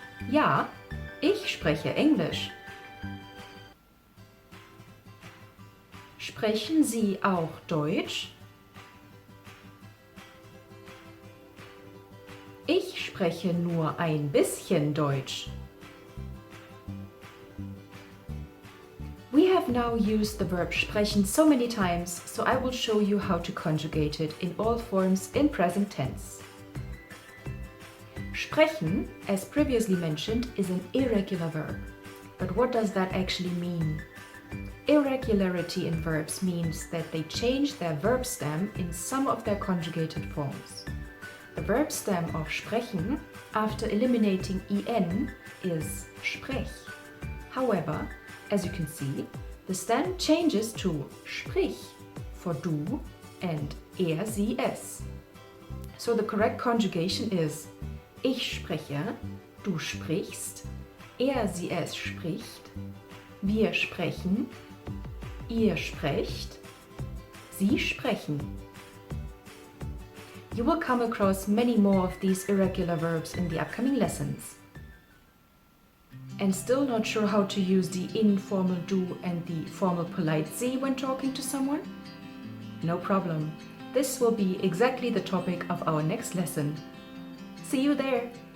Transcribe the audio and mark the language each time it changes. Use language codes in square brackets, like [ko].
[de] Ja, ich spreche Englisch. Sprechen Sie auch Deutsch? Ich spreche nur ein bisschen Deutsch. [en] We have now used the verb sprechen so many times, so I will show you how to conjugate it in all forms in present tense. Sprechen, as previously mentioned, is an irregular verb. But what does that actually mean? Irregularity in verbs means that they change their verb stem in some of their conjugated forms. The verb stem of sprechen, after eliminating en, is sprech. However, as you can see, the stem changes to sprich for du and sie es. So the correct conjugation is [de] ich spreche, du sprichst, sie es spricht, wir sprechen, ihr sprecht, sie sprechen. [en] You will come across many more of these irregular verbs in the upcoming lessons. And still not sure how to use the informal du and the formal polite sie when talking to someone? No problem. This will be exactly the topic of our next lesson. See you there!